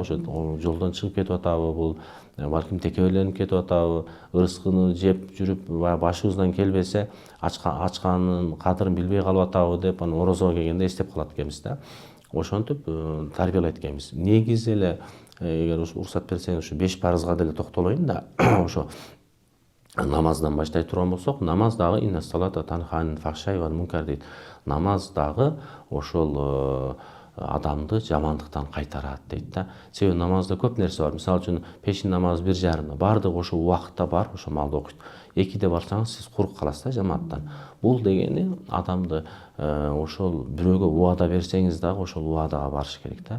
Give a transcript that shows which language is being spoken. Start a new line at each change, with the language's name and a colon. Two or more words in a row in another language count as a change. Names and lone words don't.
Kyrgyz: Ошо жолдон чыгып кетип атабы, бул балким текеберленип кетип атабы, ырыскыны жеп жүрүп башыбыздан келбесе, ачканын кадырын билбей калып атабы деп, анан орозого келгенде эстеп калат экенбиз да. Ошентип тарбиялайт экенбиз. Негизи эле, эгер уруксат берсеңиз, ушу 5 парызга деле токтолоюн да. Ошо намаздан баштай турган болсок, намаз дагы
Arabic: إن الصلاة تنهى عن الفحشاء والمنكر
Kyrgyz: дейт. Намаз дагы ошол адамды жамандыктан кайтарат дейт да. Себеби намазда көп нерсе бар. Мисалы үчүн пешин намазы 1:30, бардыгы ошол убакытта бар, ошол маалда окуйт. 2-де барсаңыз сиз курук каласыз да жамааттан. Бул дегени адамды ошол бирөөгө убада берсеңиз дагы ошол убадага барыш керек да.